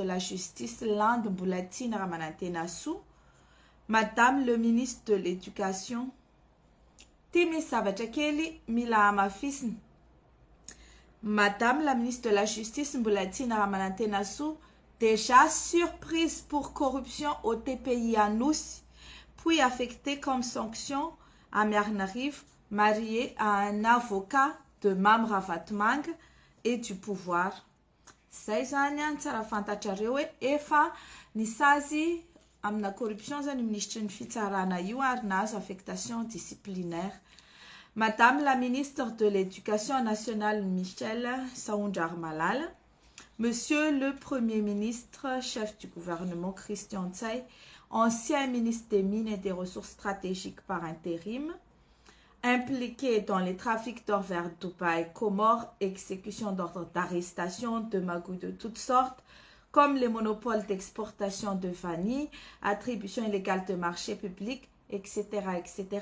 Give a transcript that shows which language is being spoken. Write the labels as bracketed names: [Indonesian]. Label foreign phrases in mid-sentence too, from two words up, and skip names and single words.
[French] la Justice, Lande Mbulatine Ramanantena Sou, Madame le ministre de l'Éducation, Timi Savachakeli, Mila Amafisn, Madame la ministre de la Justice, Mbulatine Ramanantena Sou, déjà surprise pour corruption au TPI à Nous, puis affectée comme sanction à Miarnariv, mariée à un avocat de Mamra Vatmang et du pouvoir. [Malagasy] Zay zany tsara fantatrareo hoe efa nisazy amina corruption zany ministre ny fitsarana io ary nahazo [French] affectation disciplinaire. Madame la ministre de l'Éducation nationale Michel Saoundjar-Malala, Monsieur le Premier ministre, chef du gouvernement Christian Tsai, ancien ministre des Mines et des Ressources stratégiques par intérim, impliqué dans les trafics d'or vers Dubaï, Comores, exécution d'ordres d'arrestation, de magouilles de toutes sortes, comme les monopoles d'exportation de vanille, attribution illégale de marchés publics, etc., etc.